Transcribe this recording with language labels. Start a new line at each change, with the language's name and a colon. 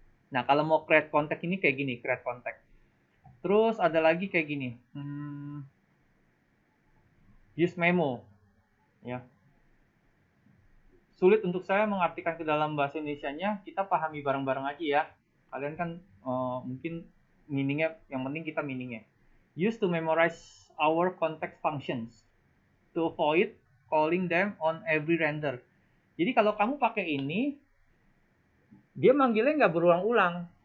Indonesian: Nah, kalau mau create context ini kayak gini, create context. Terus ada lagi kayak gini. Use memo ya. Sulit untuk saya mengartikan ke dalam bahasa Indonesianya, kita pahami bareng-bareng aja ya. Kalian kan mungkin meaningnya, yang penting kita meaningnya.
English: Use to memorize our context functions to avoid calling them on every render.
Indonesian: Jadi kalau kamu pakai ini, dia manggilnya nggak berulang-ulang.